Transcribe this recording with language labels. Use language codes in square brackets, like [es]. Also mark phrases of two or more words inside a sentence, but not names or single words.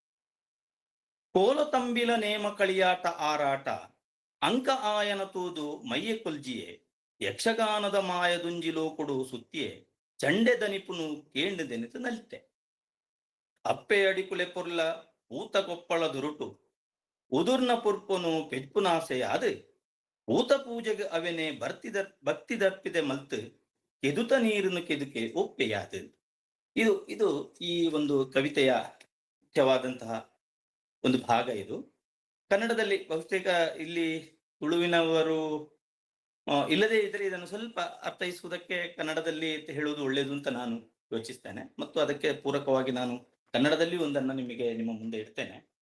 [tcy] ಕೋಲ ತಂಬಿಲ ನೇಮ ಕಳಿಯಾಟ ಆರಾಟ ಅಂಕ ಆಯನ ತೂದು ಮೈಯ ಕೊಲ್ಜಿಯೆ ಯಕ್ಷಗಾನದ ಮಾಯದುಂಜಿಲೋ ಕೊಡು ಸುತ್ತಿಯೆ ಚಂಡೆ ದನಿಪುನು ಕೇಂಡು ದೆನಿತು ನಲಿತೆ ಅಪ್ಪೆ ಅಡಿಕುಲೆ ಪೊರ್ಲ ಊತ ಕೊಪ್ಪಳ ದುರುಟು ಉದುರ್ನ ಪುರ್ಪನು ಪೆಜ್ಪುನಾಸೆಯಾದು ಊತ ಪೂಜೆಗೆ ಅವೆನೆ ಭಕ್ತಿ ದರ್ಪಿದೆ ಮಲ್ತು ಕೆದುತ ನೀರನ್ನು ಕೆದುಕೆ ಒಪ್ಪೆಯಾದು. [kn] ಇದು ಈ ಒಂದು ಕವಿತೆಯ ಮುಖ್ಯವಾದಂತಹ ಒಂದು ಭಾಗ. ಇದು ಕನ್ನಡದಲ್ಲಿ ಬಹುತೇಕ ಇಲ್ಲಿ ತುಳುವಿನವರು ಇಲ್ಲದೇ ಇದ್ರೆ ಇದನ್ನು ಸ್ವಲ್ಪ ಅರ್ಥೈಸುವುದಕ್ಕೆ ಕನ್ನಡದಲ್ಲಿ ಹೇಳುವುದು ಒಳ್ಳೆಯದು ಅಂತ ನಾನು ಯೋಚಿಸ್ತೇನೆ, ಮತ್ತು ಅದಕ್ಕೆ ಪೂರಕವಾಗಿ ನಾನು ಕನ್ನಡದಲ್ಲಿ ಒಂದನ್ನು ನಿಮ್ಮ ಮುಂದೆ ಇಡ್ತೇನೆ.